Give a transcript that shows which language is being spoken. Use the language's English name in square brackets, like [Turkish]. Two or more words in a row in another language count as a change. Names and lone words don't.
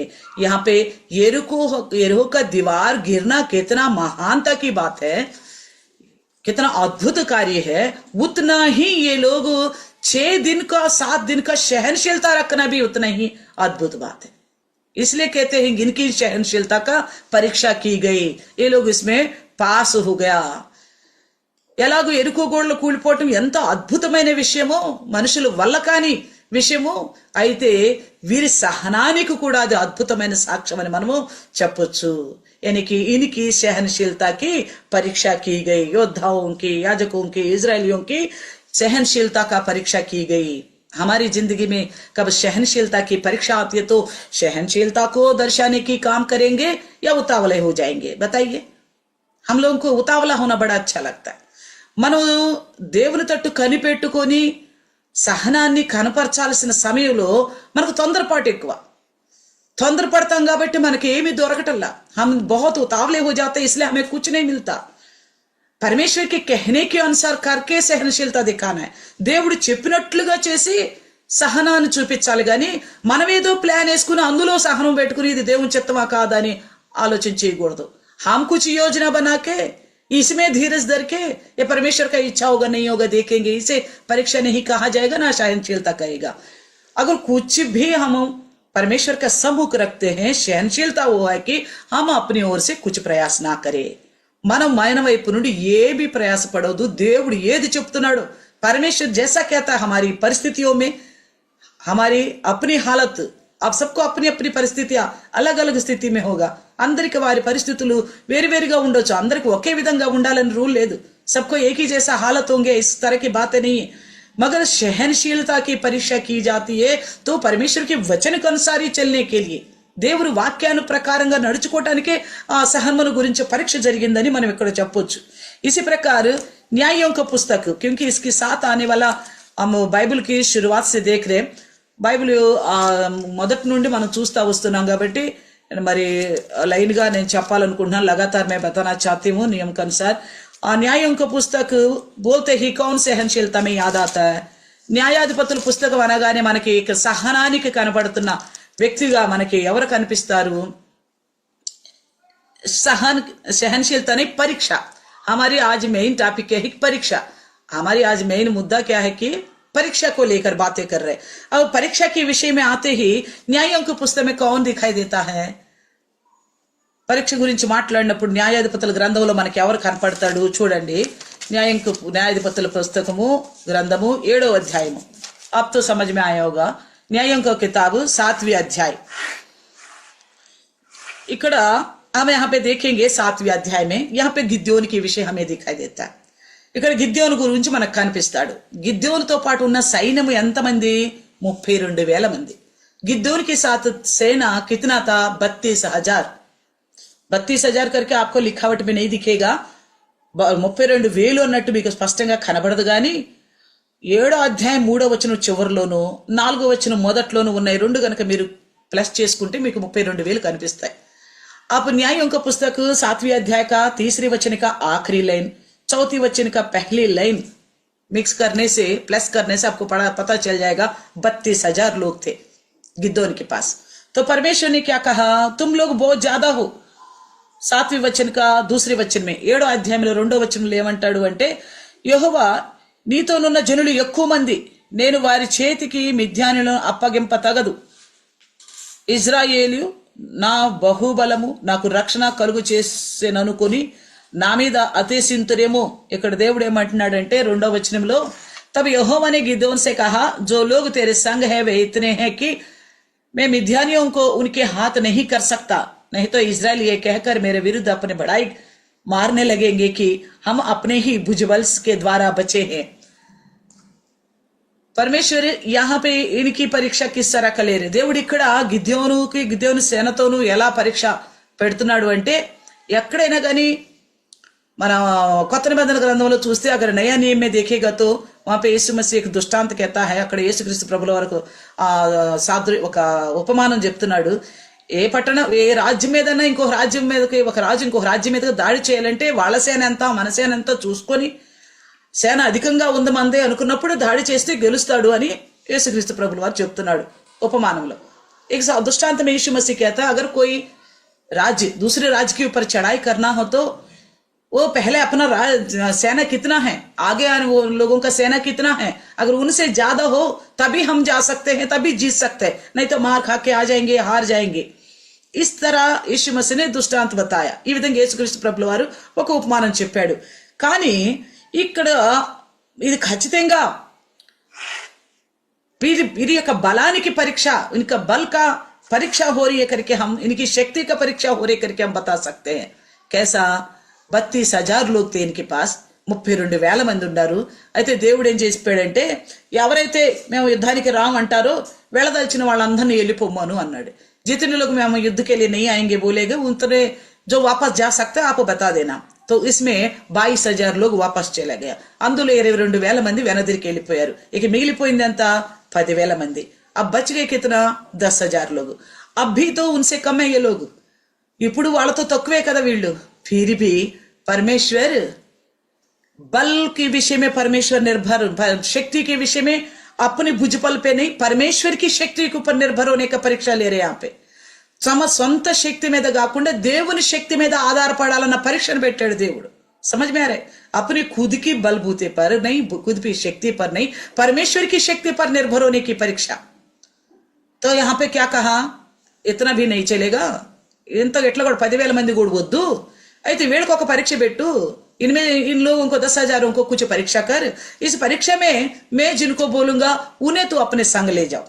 [Hindi] यहाँ पे यरीको का दीवार गिरना कितना महानता की बात है, कितना अद्भुत कार्य है. उतना ही ये लोग 6 दिन का 7 दिन का सहनशीलता रखना भी उतना ही अद्भुत बात है. इसलिए कहते हैं इनकी सहनशीलता का परीक्षा की गई. ये लोग इसमें पास हो गया. [Telugu] ఎలాగో ఎరుకో గోడలు కూలిపోవటం ఎంత అద్భుతమైన విషయమో, మనుషులు వల్ల కాని విషయమో, అయితే వీరి సహనానికి కూడా అది అద్భుతమైన సాక్ష్యం అని మనము చెప్పొచ్చు. [Hindi] यानी कि इनकी सहनशीलता की परीक्षा की गई. योद्धाओं की, याजकों की, इजरायलियों की सहनशीलता का परीक्षा की गई. हमारी जिंदगी में कब सहनशीलता की परीक्षा आती है तो सहनशीलता को दर्शाने की काम करेंगे या उतावले हो जाएंगे? बताइए. हम लोगों को उतावला होना बड़ा अच्छा लगता है. [Telugu] మనం దేవుని తట్టు కనిపెట్టుకొని సహనాన్ని కనపరచాల్సిన సమయంలో మనకు తొందరపాటు ఎక్కువ. తొందరపడతాం కాబట్టి మనకి ఏమీ దొరకటల్లా. [Hindi] हम बहुत उतावले हो जाते, इसलिए हमें कुछ नहीं मिलता. परमेश्वर के कहने के अनुसार करके सहनशीलता दिखाना है. [Telugu] దేవుడు చెప్పినట్లుగా చేసి సహనాన్ని చూపించాలి గాని మనమేదో ప్లాన్ వేసుకుని అందులో సహనం పెట్టుకుని ఇది దేవుని చిత్తమా కాదని ఆలోచన చేయకూడదు. [Hindi] हम कुछ योजना बना के इसमें धीरज धर के ये परमेश्वर का इच्छा होगा नहीं होगा देखेंगे, इसे परीक्षा नहीं कहा जाएगा ना सहनशीलता कहेगा. अगर कुछ भी हम परमेश्वर का सम्मुख रखते हैं, सहनशीलता वो है कि हम अपनी ओर से कुछ प्रयास ना करें. [Telugu] మనం మన వైపు నుండి ఏబీ ప్రయాసపడవద్దు. దేవుడు ఏది చెప్తున్నాడు, [Hindi] परमेश्वर जैसा कहता है हमारी परिस्थितियों में, हमारी अपनी हालत, अब सबको अपनी अपनी परिस्थितियां अलग अलग स्थिति में होगा. [Telugu] అందరికి వారి పరిస్థితులు వేరువేరుగా ఉండొచ్చు. అందరికి ఒకే విధంగా ఉండాలని రూల్ లేదు. [Hindi] सबको एक ही जैसा हालत होंगे, इस तरह की बातें नहीं है. मगर सहनशीलता की परीक्षा की जाती है तो परमेश्वर के वचन के अनुसार ही चलने के लिए, [Telugu] దేవుడు వాక్యాను ప్రకారంగా నడుచుకోవటానికే ఆ సహనమును గురించి పరీక్ష జరిగిందని మనం ఇక్కడ చెప్పొచ్చు. [Hindi] इसी प्रकार न्यायों का पुस्तक, क्योंकि इसके साथ आने वाला हम बाइबल की शुरुआत से देख रहे, [Telugu] బైబిల్ మొదటి నుండి మనం చూస్తా వస్తున్నాం కాబట్టి మరి లైన్ గా నేను చెప్పాలనుకుంటున్నాను. [Hindi] लगातार मैं बताना चाहती हूँ नियम के अनुसार. न्यायों का पुस्तक बोलते ही कौन सहनशीलता में याद आता है. [Telugu] న్యాయాధిపతుల పుస్తకం అనగానే మనకి సహనానికి కనబడుతున్న వ్యక్తిగా మనకి ఎవరు కనిపిస్తారు? [Hindi] सहनशीलता नहीं, परीक्षा. हमारी आज [English] main topic [Hindi] है परीक्षा. हमारी आज मेन मुद्दा क्या है कि परीक्षा को लेकर बातें कर रहे. अब परीक्षा के विषय में आते ही न्यायों की पुस्तक में कौन दिखाई देता है? [Telugu] పరీక్ష గురించి మాట్లాడినప్పుడు న్యాయాధిపతుల గ్రంథంలో మనకి ఎవరు కనపడతాడు చూడండి. న్యాయాధిపతుల పుస్తకము గ్రంథము 7వ అధ్యాయము. [Hindi] अब तो समझ में आया होगा. न्यायों का किताब 7वीं अध्याय. ఇక్కడ हम यहाँ पे देखेंगे 7वीं अध्याय में यहाँ पे गिद्యోను की विषय हमें दिखाई देता है. [Telugu] ఇక్కడ గిద్యోను గురించి మనకు కనిపిస్తాడు. గిద్యోనుతో పాటు ఉన్న సైన్యము ఎంతమంది? 32,000 మంది. [Hindi] गिद्योन के साथ सेना कितना था? 32,000. 32,000 करके आपको लिखावट में नहीं दिखेगा. [Telugu] 32,000 అన్నట్టు మీకు స్పష్టంగా కనబడదు. కానీ 7వ అధ్యాయం 3వ వచనం చివరిలోను 4వ వచనం మొదట్లోను ఉన్నాయి. రెండు గనక మీరు ప్లస్ చేసుకుంటే మీకు 32,000 కనిపిస్తాయి. [Hindi] आप न्यायों का पुस्तक 7वीं अध्याय का 3रे वचन का आखिरी लाइन, 4थी वचन का पहली लाइन मिक्स करने से, प्लस करने से आपको पता चल जाएगा 32,000 लोग थे गिद्योन के पास. तो परमेश्वर ने क्या कहा? तुम लोग बहुत ज्यादा हो. 7वीं वचन का 2रे वचन में [Telugu] 7వ అధ్యాయంలో 2వ వచనంలో ఏమంటాడు అంటే, యెహోవా నీతోనున్న జనులు ఎక్కువ మంది, నేను వారి చేతికి మిద్యానులను అప్పగింప తగదు. ఇజ్రాయేలు నా బహుబలము నాకు రక్షణ కలుగు చేసేననుకొని నా మీద అతిశయింతురేమో. ఇక్కడ దేవుడు ఏమంటున్నాడంటే 2వ వచనంలో, [Hindi] तब यहोवा ने गिदोन से कहा, जो लोग तेरे संग है वे इतने हैं कि मैं मिद्यानियों को उनके हाथ नहीं कर सकता, नहीं तो इजराइल ये कहकर मेरे विरुद्ध अपने बड़ाई मारने लगेंगे कि हम अपने ही भुजबल के द्वारा बचे हैं. పరమేశ్వర్ यहाँ पे इनकी परीक्षा किस तरह का ले रहे. [Telugu] దేవుడు ఇక్కడ గిద్యోను సేనతోను ఎలా పరీక్ష పెడుతున్నాడు అంటే, ఎక్కడైనా కానీ మన కొత్త నిబంధన గ్రంథంలో చూస్తే అక్కడ [Hindi] नया नियम में देखेगा तो वहां पे यीशु मसीह एक दृष्टांत कहता है. [Telugu] అక్కడ యేసుక్రీస్తు ప్రభుల వరకు ఒక ఉపమానం చెప్తున్నాడు. ఏ పట్టణం ఏ రాజ్యం మీదన్నా ఇంకొక రాజ్యం మీదకి ఒక రాజు ఇంకొక రాజ్యం మీదకి దాడి చేయాలంటే వాళ్ళ సేన ఎంత మన సేన ఎంత చూసుకొని సేన అధికంగా ఉంది మందే అనుకున్నప్పుడు దాడి చేస్తే గెలుస్తాడు అని యేసుక్రీస్తు ప్రభుల వారు చెప్తున్నాడు ఉపమానంలో. [Hindi] एक दृष्टांत में यीशु मसीह कहता है, अगर कोई राज्य दूसरे राज्य के ऊपर चढ़ाई करना हो तो वो पहले अपना सेना कितना है, आगे आने वो लोगों का सेना कितना है, अगर उनसे ज्यादा हो तभी हम जा सकते हैं, तभी जीत सकते हैं, नहीं तो मार खा के आ जाएंगे, हार जाएंगे. इस तरह यीशु मसीह ने दृष्टांत बताया. [Telugu] ఈ విధంగా యేసుక్రీస్తు ప్రభుల వారు ఒక ఉపమానం చెప్పాడు. కానీ ఇక్కడ ఇది ఖచ్చితంగా వీరి యొక్క బలానికి పరీక్ష, [Hindi] इनका बल का परीक्षा हो रही है करके हम, इनकी शक्ति का परीक्षा हो रही है करके हम बता सकते हैं. कैसा? 32,000 लोग थे इनके पास, [Telugu] 32,000 మంది ఉన్నారు. అయితే దేవుడు ఏం చేసిపోయాడంటే, ఎవరైతే మేము యుద్ధానికి రామంటారో వెళ్ళదలిచిన వాళ్ళందరినీ వెళ్ళిపోమ్మను అన్నాడు. [Hindi] जितने लोग మేము युद्ध के लिए नहीं आएंगे बोलेगा उतने जो वापस जा सकते आप बता देना. तो इसमें 22,000 लोग वापस चला गया. [Telugu] అందులో 22,000 మంది వెనదిరికి వెళ్ళిపోయారు. ఇక మిగిలిపోయింది ఎంత? 10,000 మంది. [Hindi] अब बच गए कितना? 10,000 लोग. अब भी तो उनसे कम है ये लोग. [Telugu] ఇప్పుడు వాళ్ళతో తక్కువే కదా వీళ్ళు. [Hindi] फिर भी परमेश्वर बल के विषय में परमेश्वर निर्भर, शक्ति के विषय में अपनी भुजबल पे नहीं, परमेश्वर की शक्ति के ऊपर निर्भर होने का परीक्षा ले रहे यहाँ पे. [Telugu] తమ సొంత శక్తి మీద కాకుండా దేవుని శక్తి మీద ఆధారపడాలన్న పరీక్షను పెట్టాడు దేవుడు. [Hindi] समझ में आ रहा है? अपनी खुद की बलबूते पर नहीं, खुद की शक्ति पर नहीं, परमेश्वर की शक्ति पर निर्भर होने की परीक्षा. तो यहाँ पे क्या कहा, इतना भी नहीं चलेगा, [Telugu] ఇంత ఎట్లా కూడా 10,000 మంది కూడా వద్దు, అయితే వీళ్ళకి ఒక పరీక్ష పెట్టు, [Hindi] इनमें इन लोगों को 10,000 को कुछ परीक्षा कर, इस परीक्षा में मैं जिनको बोलूंगा उन्हें तो अपने संग ले जाओ.